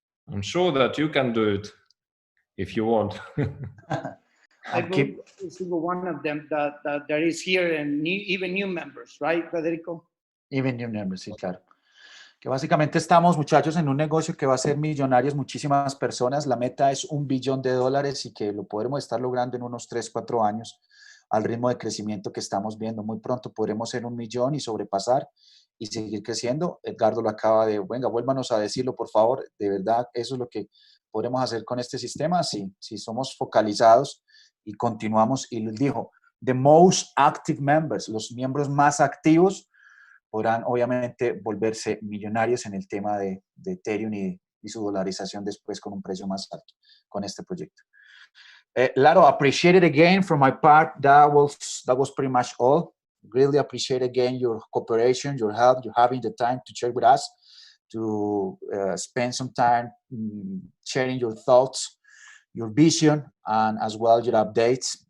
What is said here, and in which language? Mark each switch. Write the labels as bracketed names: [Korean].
[English] I'm sure that you can do it if you want. I believe every single one of them that is here, and even new members, right, Federico? Even new members, [Spanish] sí, claro. Que básicamente estamos, muchachos, en un negocio que va a ser millonarios muchísimas personas. La meta es $1 billón y que lo podremos estar logrando en unos 3, 4 años al ritmo de crecimiento que estamos viendo. Muy pronto podremos ser 1 millón y sobrepasar y seguir creciendo. Edgardo lo acaba de, venga, vuélvanos a decirlo, por favor. De verdad, eso es lo que podremos hacer con este sistema si somos focalizados y continuamos. Y les dijo, [English] the most active members, [Spanish] los miembros más activos, podrán obviamente volverse millonarios en el tema de Ethereum y su dolarización después con un precio más alto con este proyecto. [English] Lado, appreciate it again from my part. That was pretty much all. Really appreciate again your cooperation, your help, you having the time to share with us, to spend some time sharing your thoughts, your vision, and as well your updates.